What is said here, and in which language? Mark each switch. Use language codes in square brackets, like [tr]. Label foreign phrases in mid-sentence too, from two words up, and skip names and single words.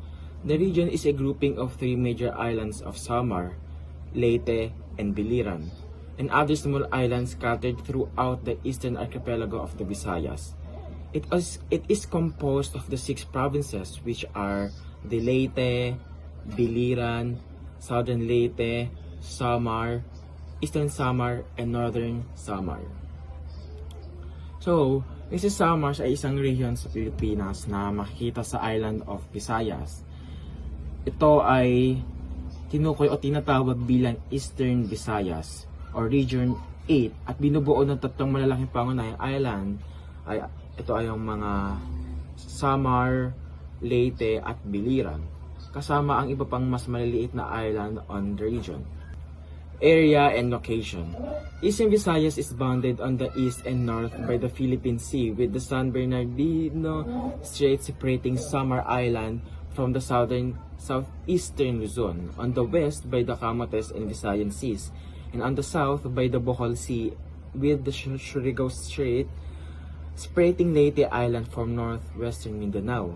[en] The region is a grouping of three major islands of Samar, Leyte, and Biliran, and other small islands scattered throughout the eastern archipelago of the Visayas. It is composed of the 6 provinces which are the Leyte, Biliran, Southern Leyte, Samar, Eastern Samar, and Northern Samar. So, [tl] si Samar ay isang region sa Pilipinas na makikita sa [en] island of Visayas. [tl] Ito ay tinukoy o tinatawag bilang Eastern Visayas or Region 8 at binubuo ng tatlong malalaking pangunahing island. Ito ay ang mga Samar, Leyte at Biliran, kasama ang iba pang mas maliliit na [en] island on the region. Area and location. Eastern Visayas is bounded on the east and north by the Philippine Sea with the San Bernardino Strait separating Samar Island from the southeastern Luzon, on the west by the Camotes and Visayan Seas, and on the south by the Bohol Sea with the Surigao Strait separating Leyte Island from northwestern Mindanao.